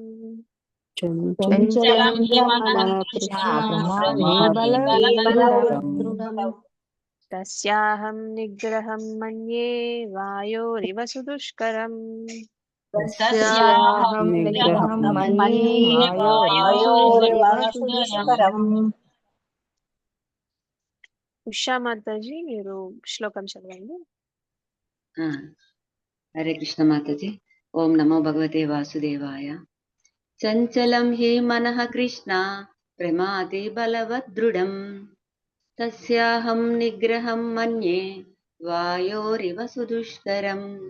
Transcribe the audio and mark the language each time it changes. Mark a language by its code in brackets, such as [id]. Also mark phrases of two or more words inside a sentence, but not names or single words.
[sa] चञ्चलं हि मनः कृष्ण प्रमादी बलवदृढम् तस्याहं निग्रहं मन्ये वायोरिव सुदुष्करम् तस्याहं निग्रहं मन्ये वायोरिव सुदुष्करम् सुदुष्करम् [te] ఉషా మాతాజీ మీరు శ్లోకం చదవండి. [sa] హరే కృష్ణ మాతాజీ. ఓం నమో భగవతే వాసుదేవాయ. చంచలం హి మనః కృష్ణ ప్రమాదే బలవదృఢం తస్యాహం నిగ్రహం మన్యే వాయోరివ సుదుష్కరం.